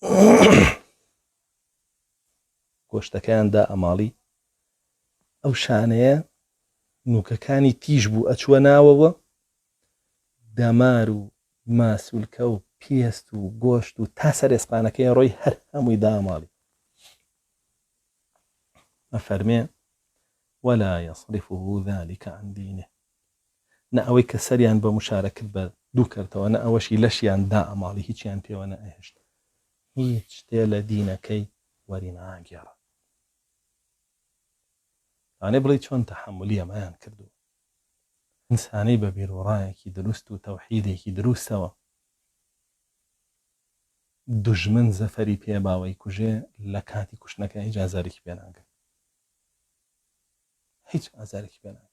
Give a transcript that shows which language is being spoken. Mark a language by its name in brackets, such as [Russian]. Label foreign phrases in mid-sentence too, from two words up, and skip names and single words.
[Central Kurdish] گۆشتەکەیاندا ئەماڵی، ئەو شانەیە نوکەکانی تیژ بوو ئەچووە ناوەوە، دەمار و ماسولکە و پێست و گۆشت و تا سەرێسپانەکەی ڕۆی هەر هەمووی دا ئەماڵی. [Arabic] ئەفەرمێ ولا يصرفه ذلك عن دينه، [Central Kurdish] نە ئەوەی کە سەریان بە مشارەکرد بە دوو کردەوە، نە ئەوەشی لەشیان دا ئەماڵی، هیچیان پێوە نەئێشت، هیچ شتێ لە دینەکەی وەری ناگێڕە. ئانێ بڵێ چۆن تەحملی ئەمەیان کردو، ئینسانەی بە بیرۆڕایەکی دروست و تەوحیدێکی دروستەوە دوژمن زەفەری پێباوەی کوژێ لە کاتی کوشتنەکە هیچ ئازارێکی پێ ناکات، هیچ ئازارێکی پێ ناکات.